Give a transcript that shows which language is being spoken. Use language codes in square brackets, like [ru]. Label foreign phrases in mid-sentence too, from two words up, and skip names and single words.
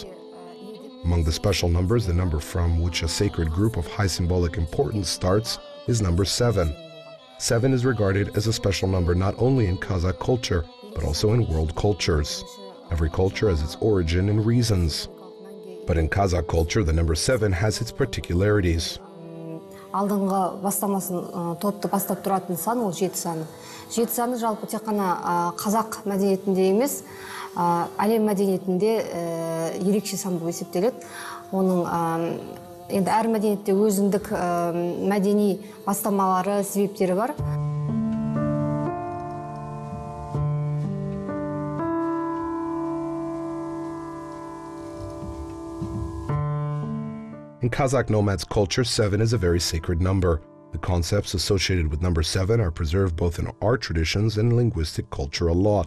[en] Among the special numbers, the number from which a sacred group of high symbolic importance starts is number 7. 7 is regarded as a special number not only in Kazakh culture, but also in world cultures. Every culture has its origin and reasons. But in Kazakh culture, the number 7 has its particularities. [kk] Алдыңғы бастамасын топты бастап тұратын сан ол 7 саны. 7 саны жалпы тек қана қазақ мәдениетінде емес, әлем мәдениетінде ерекше сан болып есептеледі. Оның енді әр мәдениетте өзіндік мәдени бастамалары, себептері бар. [en] In Kazakh nomads culture, 7 is a very sacred number. The concepts associated with number 7 are preserved both in our traditions and linguistic culture a lot.